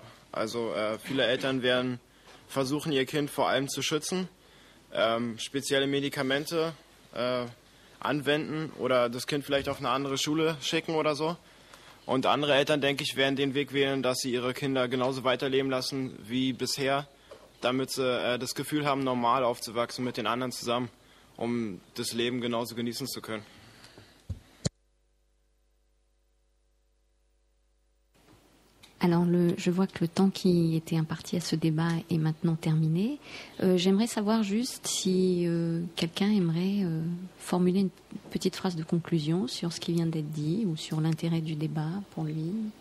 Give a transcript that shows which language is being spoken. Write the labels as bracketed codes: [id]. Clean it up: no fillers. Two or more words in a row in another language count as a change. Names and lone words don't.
[de] Also viele Eltern werden versuchen, ihr Kind vor allem zu schützen, spezielle Medikamente anwenden oder das Kind vielleicht auf eine andere Schule schicken oder so. Und andere Eltern, denke ich, werden den Weg wählen, dass sie ihre Kinder genauso weiterleben lassen wie bisher, damit sie das Gefühl haben, normal aufzuwachsen mit den anderen zusammen, um das Leben genauso genießen zu können. [fr] Alors, je vois que le temps qui était imparti à ce débat est maintenant terminé. J'aimerais savoir juste si quelqu'un aimerait formuler une petite phrase de conclusion sur ce qui vient d'être dit ou sur l'intérêt du débat pour lui.